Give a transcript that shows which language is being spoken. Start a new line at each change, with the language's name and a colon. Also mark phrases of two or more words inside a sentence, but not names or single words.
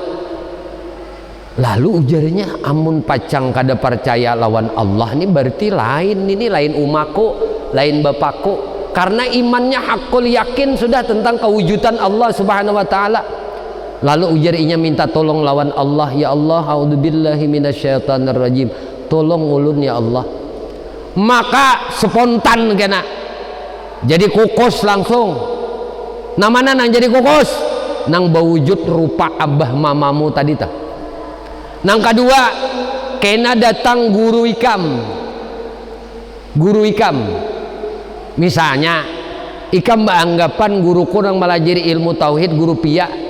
Banjar: Lalu ujarnya, amun pacang kada percaya lawan Allah ini berarti lain, ini lain umaku, lain bapakku, karena imannya hakul yakin sudah tentang kewujudan Allah
Arabic: سبحانه وتعالى.
Banjar: Lalu ujarnya minta tolong lawan Allah,
Arabic: يا الله أعوذ بالله من الشيطان الرجيم,
Banjar: tolong ulun
Arabic: يا الله.
Banjar: Maka spontan kena jadi kukus langsung. Namana nang jadi kukus nang bawujud rupa abah mamamu tadi tak. Nang kedua kena datang guru ikam, misalnya ikam beranggapan guruku yang melajari ilmu tauhid guru pia,